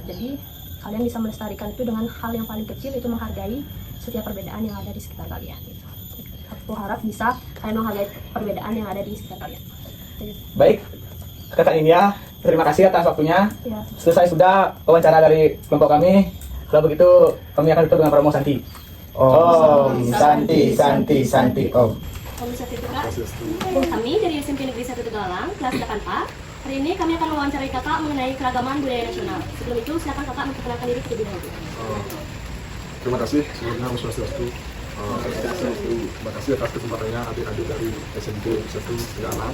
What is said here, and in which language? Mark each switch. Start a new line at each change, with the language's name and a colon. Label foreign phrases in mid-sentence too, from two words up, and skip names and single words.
Indonesian: Jadi kalian bisa melestarikan itu dengan hal yang paling kecil, itu menghargai setiap perbedaan yang ada di sekitar kalian gitu. Aku harap bisa kalian menghargai perbedaan yang ada di sekitar kalian. Baik, Kakak Nindya, terima kasih atas waktunya. Ya. Selesai sudah wawancara dari kelompok kami. Kalau begitu, kami akan tutup dengan promo Santi.
Sanskrit: Om Santi, Santi, Santi, Om. Om Swastiastu.
Indonesian: Kami dari SMP Negeri 1 Tegalang, kelas 8A. Hari ini kami akan mewawancarai kakak mengenai keragaman budaya nasional. Sebelum itu, silakan kakak memperkenalkan diri terlebih dahulu. Terima kasih sebelumnya
Sanskrit: Om Swastiastu.
Indonesian: Terima kasih atas kesempatannya adik-adik dari SMP 1 Tegalang.